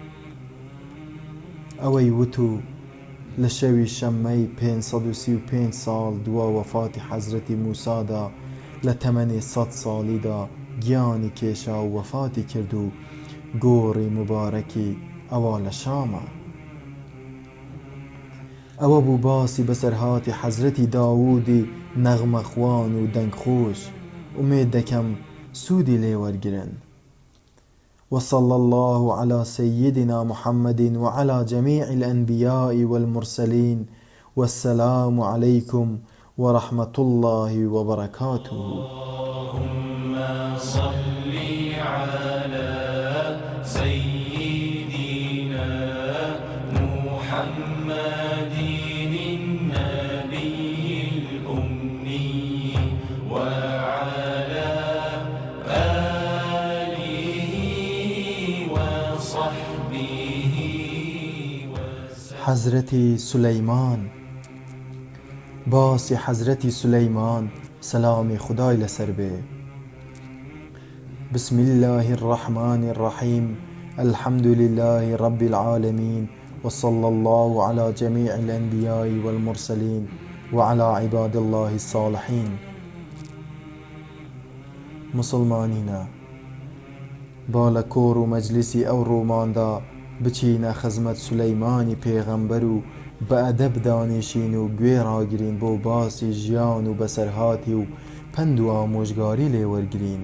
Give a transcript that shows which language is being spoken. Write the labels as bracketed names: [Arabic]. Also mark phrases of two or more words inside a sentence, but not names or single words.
[Central Kurdish] ئەوەی وت و لە شەوی شەممەی 535 ساڵ دوا وەفاتی حەزرەتی موسادا لە تەمەنی 100 ساڵیدا گیانی کێشا و وەفاتی کرد و گۆڕی مبارەکی ئەوە لە شامە. ئەوە بوو باسی بەسەرهاتی حەزرەتی داوودی نەغمەخوان و دەنگخۆش. ئومێد دەکەم سوودی لێ وەرگرن. [Arabic] وصلى الله على سيدنا محمد وعلى جميع الأنبياء والمرسلين والسلام عليكم ورحمة الله وبركاته. اللهم صل على سيدنا محمد النبي الأمي وعلى آله وصحبه وسلم. [Central Kurdish] حەزرەتی سولەیمان. باسی حەزرەتی سولەیمان سەلامی خودای لەسەر بێ. [Arabic] بسم الله الرحمن الرحيم. الحمد لله رب العالمين وصلى الله على جميع الأنبياء والمرسلين وعلى عباد الله الصالحين. [Central Kurdish] مسلمانینە، با لە کۆڕ و مەجلیسی ئەو ڕۆماندا بچینە خزمەت سولەیمانی پێغەمبەر و بە ئەدەب دانیشین و گوێ ڕاگرین بۆ باسی ژیان و بەسەرهاتی و پند و ئامۆژگاری لێ وەرگرین.